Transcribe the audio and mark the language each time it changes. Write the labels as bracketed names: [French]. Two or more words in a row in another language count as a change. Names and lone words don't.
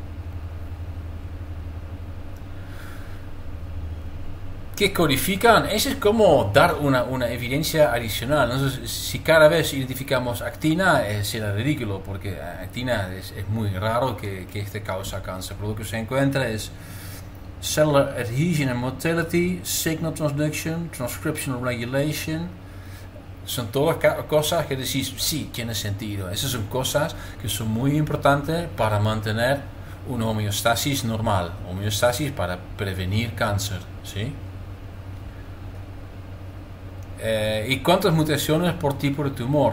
[Spanish] ¿Qué codifican? Eso es como dar una evidencia adicional. Entonces, si cada vez identificamos actina, será ridículo, porque actina es muy raro que este causa cáncer. Pero lo que se encuentra es [English] cellular adhesion and motility, signal transduction, transcriptional regulation. [Spanish] Son todas cosas que decís, sí, tiene sentido. Esas son cosas que son muy importantes para mantener una homeostasis normal. Homeostasis para prevenir cáncer, ¿sí? ¿Y cuántas mutaciones por tipo de tumor?